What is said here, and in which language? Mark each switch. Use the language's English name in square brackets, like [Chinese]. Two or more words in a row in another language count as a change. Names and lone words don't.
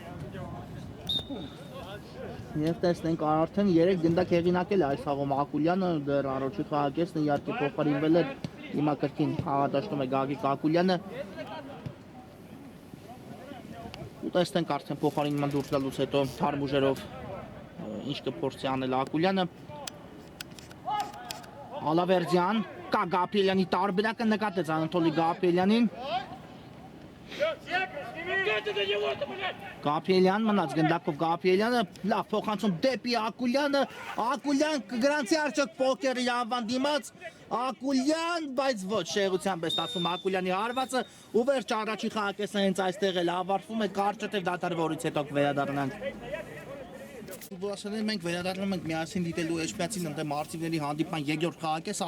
[Armenian] Եվ տեսնենք արդեն 3 գնդակ հեղինակել է այս խաղում Ակուլյանը դեռ առաջի խաղակեսն իհարկե փոխարինվել է հիմա կրկին խաղադաշտում է Գագիկ Ակուլյանը ու տեսնենք արդեն փոխարինման դուրս գալուց հետո թարմ ուժերով ինչ կփորձի անել Ակուլյանը Ալավերդյան կա Գաբրիելյանի տարբերակը նկատեց Անատոլի Գաբրիելյանին [Russian] Кто ты до него-то, блядь? [Armenian] Գաբրիելյան մնաց գնդակով Գաբրիելյանը լավ փոխանցում դեպի Ակուլյանը Ակուլյան կգրանցի արդյոք պոկերի անվան դիմաց Ակուլյան բայց ոչ շեղությամբ է ստացվում Ակուլյանի հարվածը ու վերջ առաջի խաղակեսը հենց այստեղ էլ ավարտվում է կարճատև դատարկվորից հետո կվերադառնանք Ֆուտբոլասերներ մենք վերադառնում ենք միասին դիտելու Էջմիածին ընդդեմ արծիվների հանդիպման երկրորդ խաղակեսը